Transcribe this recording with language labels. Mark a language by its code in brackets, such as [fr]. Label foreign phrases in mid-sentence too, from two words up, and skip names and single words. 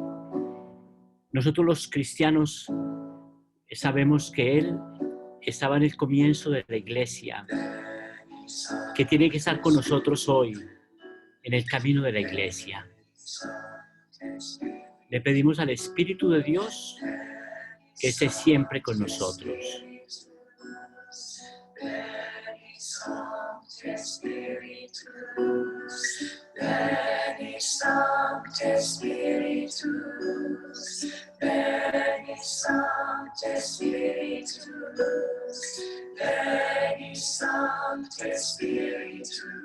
[es] Nosotros los cristianos sabemos que Él estaba en el comienzo de la iglesia, que tiene que estar con nosotros hoy en el camino de la iglesia. Le pedimos al Espíritu de Dios que esté siempre con nosotros. [la] Veni Sancte Spiritus, Veni Sancte Spiritus, Veni Sancte Spiritus,